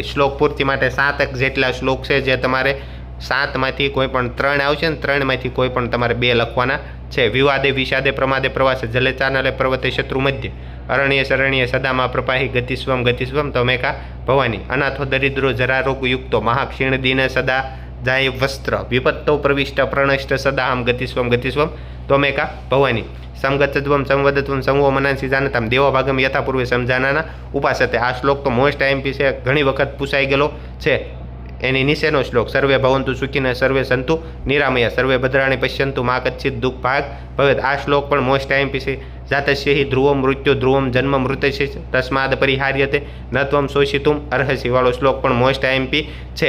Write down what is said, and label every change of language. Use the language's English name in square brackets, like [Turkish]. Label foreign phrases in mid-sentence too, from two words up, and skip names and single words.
[Gujarati] શ્લોક પૂર્તિ માટે 7 જેટલા શ્લોક છે, જે તમારે 7માંથી કોઈ પણ 3 આવશે ને 3માંથી કોઈ પણ તમારે 2 લખવાના છે. [Sanskrit] વિવાદે વિષાદે પ્રમાદે પ્રવાસે, જલે ચાનલે પર્વતે શત્રુ મધ્ય, અરણ્ય શરણ્ય સદામાં પ્રપાહી, ગતિસ્વમ તમેકા ભવાની, અનાથો દરિદ્રો જરારોગ યુક્તો, મહાક્ષીણ દિન સદા જાય વસ્ત્ર, વિપત્તો પ્રવિષ્ટ પ્રણષ્ટ સદાહમ ગતિસ્વમ त्वमेका भवानी समगतत्वम संवदत्वम संवो मनांसी जानताम देवा भागम यथापूर्वे समजानाना उपासते। [Gujarati] આ શ્લોક તો [English] most time [Gujarati] છે, ઘણી વખત પૂછાઈ ગયેલો છે। [Sanskrit] એની નીચેનો શ્લોક સર્વે ભવંતુ સુખીને સર્વે સંતુ નિરામયા સર્વે ભદ્રાણી પશ્યંતુ મા કચ્છિત દુઃખ ભાગ ભવેત। [Gujarati] આ શ્લોક પણ [English] most time [Gujarati] છે। [Sanskrit] જાતસ્ય હિ ધ્રુવમ મૃત્યુ ધ્રુવમ જન્મ મૃત્યુ તસ્માદ પરિહાર્યતે ન ત્વમ શોષિતુમ અર્હસી [Gujarati] વાળો શ્લોક પણ [English] most IMP [Sanskrit] છે।